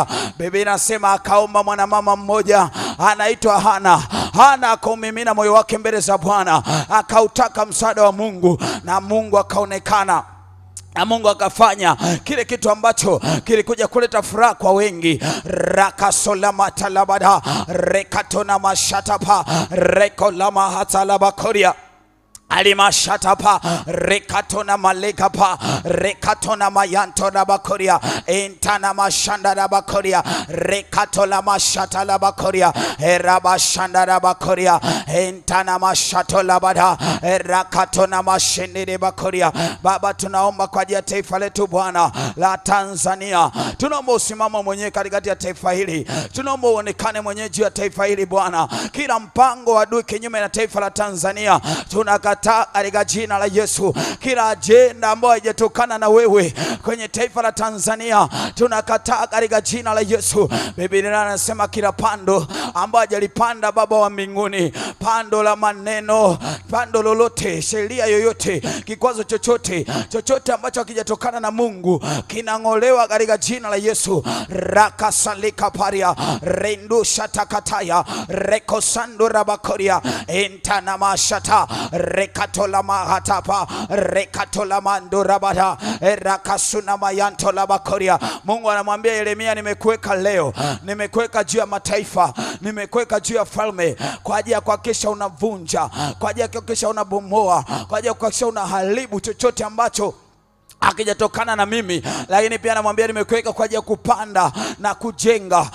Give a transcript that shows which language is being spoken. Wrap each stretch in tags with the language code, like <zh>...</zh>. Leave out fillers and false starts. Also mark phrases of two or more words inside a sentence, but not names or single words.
<sw>Biblia inasema akaomba mwanamama mmoja anaitwa Hana. Hana akaumimina moyo wake mbele za Bwana, akautaka msaada wa Mungu, na Mungu akaonekana, na Mungu akafanya kile kitu ambacho kilikuja kuleta furaha kwa wengi. Rakasolama talabada rekatona mashatapa rekolama hatalabakoria Alimashatapa rekatona malekapa rekatona mayanto na bakoria entana mashanda na bakoria rekatola mashata la bakoria erabashanda na bakoria entana mashato la bada erakatona mashende de bakoria. Baba, tunaomba kwa ajili ya taifa letu Bwana la Tanzania. Tunaomba usimama mwenyewe katikati ya taifa hili. Tunaomba uonekane mwenyewe juu ya taifa hili Bwana. Kila mpango wa adui kinyume na taifa la Tanzania tunakataa katika jina la Yesu. Kila ajenda ambayo haijatokana na wewe kwenye taifa la Tanzania tunakataa katika jina la Yesu. Biblia inasema kila pando ambayo hajalipanda Baba wa mbinguni, pando la maneno, pando lolote, sheria yoyote, kikwazo chochote ambacho hakijatokana na Mungu kinangolewa katika jina la Yesu. Rakasalika paria rendusha takataya rekosando rabakoria entana mashata rekatola mahatapa rekatola mandura bada rakasuna mayanto la bakoria. Mungu anamwambia Yeremia, nimekuweka leo, nimekuweka juu ya mataifa, nimekuweka juu ya falme kwa ajili ya kuhakikisha unavunja, kwa ajili ya kuhakikisha unabomoa, kwa ajili ya kuhakikisha unaharibu chochote ambacho akijatokana na mimi. Lakini pia anamwambia nimekuweka kwa ajili ya kupanda na kujenga.</sw>